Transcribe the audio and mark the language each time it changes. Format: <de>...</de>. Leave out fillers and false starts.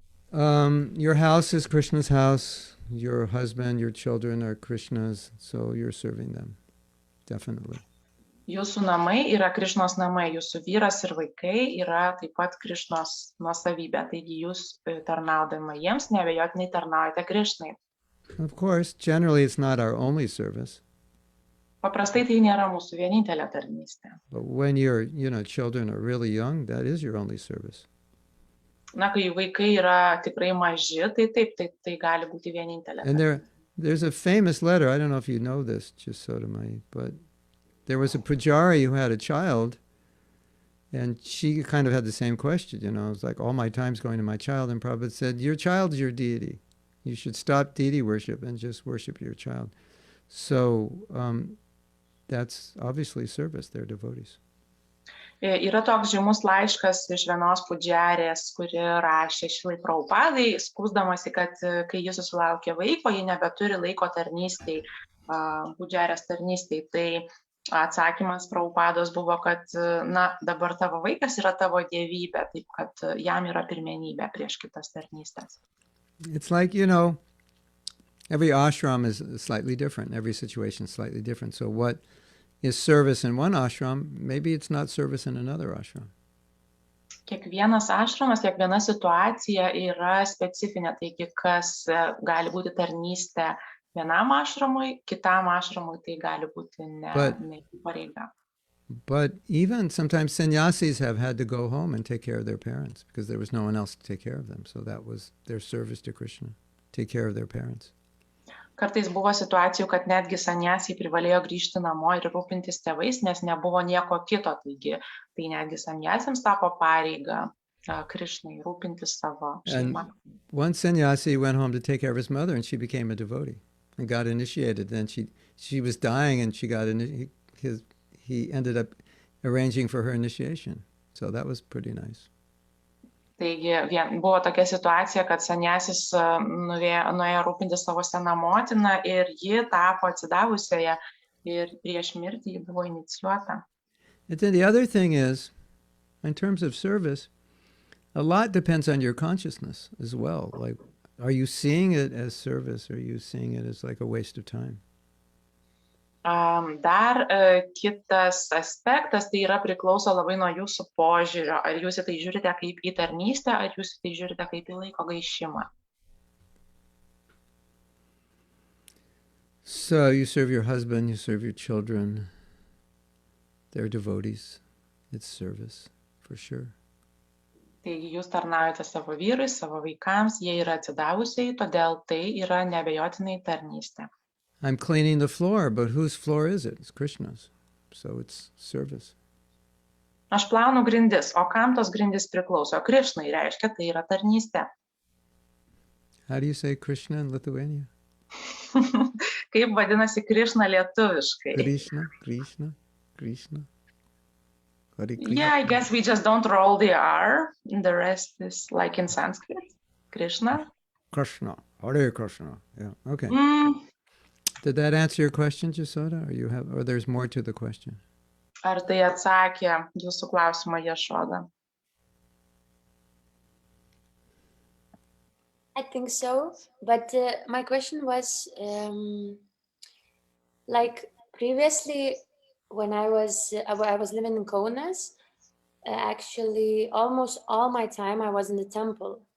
<en>Your house is Krishna's house. Your husband, your children are Krishna's, so you're serving them, definitely.</en> <lt>Jūsų namai yra Krišnos namai, jūsų vyras ir vaikai yra taip pat Krišnos nuosavybė, taigi jūs tarnaudama jiems neabejotinai tarnaujate Krišnai.</lt> <en>Of course, generally it's not our only service.</en> <lt>Paprastai tai nėra mūsų vienintelė tarnystė.</lt> <en>But when your, children are really young, that is your only service.</en> <lt>Na, kai vaikai yra tikrai maži, tai taip, tai gali būti vienintelė.</lt> <en>And there's a famous letter, I don't know if you know this, Yashoda, but there was a Pujari who had a child, and she kind of had the same question, it was like, all my time's going to my child, and Prabhupada said, your child is your deity. You should stop deity worship and just worship your child. So that's obviously service, they're devotees.</en> <lt>Yra toks žymus laiškas iš vienos pudžiarės, kuri rašė Šilai Prabhupadai, skųsdamasi, kad kai jis susilaukė vaiko, ji nebeturi laiko tarnystei, pudžiarės tarnystei. Tai atsakymas Prabhupados buvo, kad dabar tavo vaikas yra tavo dievybė, taip kad jam yra pirmenybė prieš kitas tarnystės.</lt> <en>It's like, every ashram is slightly different, every situation is slightly different. So what is service in one ashram, maybe it's not service in another ashram.</en> <lt>Kiekvienas ašramas, kiekviena situacija yra specifinė, taigi kas gali būti tarnystė vienam ašramui, kitam ašramui tai gali būti ne pareiga.</lt> <en>But even sometimes sannyasis have had to go home and take care of their parents because there was no one else to take care of them. So that was their service to Krishna, take care of their parents.</en> <lt>Kartais buvo situacijų, kad netgi sanyasiai privalėjo grįžti namo ir rūpintis tėvais, nes nebuvo nieko kito. Taigi, tai netgi sanyasiams tapo pareiga Krishnai rūpintis savo šeimą.</lt> <en>One sannyasi went home to take care of his mother, and she became a devotee and got initiated. Then she was dying, and he ended up arranging for her initiation. So that was pretty nice.</en> <lt>Taigi buvo tokia situacija, kad sanyasis nuėjo rūpintis savo seną motiną ir ji tapo atsidavusioje ir prieš mirtį ji buvo inicijuota.</lt> <en>And then the other thing is, in terms of service, a lot depends on your consciousness as well. Like, are you seeing it as service, or are you seeing it as like a waste of time?</en> <lt>Dar kitas aspektas, tai yra priklauso labai nuo jūsų požiūrio. Ar jūs į tai žiūrite kaip į tarnystę, ar jūs į tai žiūrite kaip į laiko gaišimą.</lt> <en>So you serve your husband, you serve your children. They're devotees. It's service, for sure.</en> <lt>Taigi jūs tarnaujate savo vyrui, savo vaikams, jie yra atsidavusiai, todėl tai yra neabejotinai tarnystė.</lt> <en>I'm cleaning the floor, but whose floor is it? It's Krishna's. So it's service.</en> <lt>Aš plaunu grindis, o kam tos grindis priklauso? Krishnai reiškia, tai yra tarnystė.</lt> <en>How do you say Krishna in Lithuania?</en> <lt>Kaip vadinasi Krishna lietuviškai? Krishna.</lt> <en>Yeah, I guess we just don't roll the R. The rest is like in Sanskrit. Krishna. Krishna. Hare Krishna. Yeah, okay. Did that answer your question, Jasoda, or there's more to the question?</en> <lt>Ar tai atsakė jūsų klausimą, Jašoda?</lt> <en>I think so, but my question was, like previously, when I was living in Kaunas, actually almost all my time I was in the temple.</en>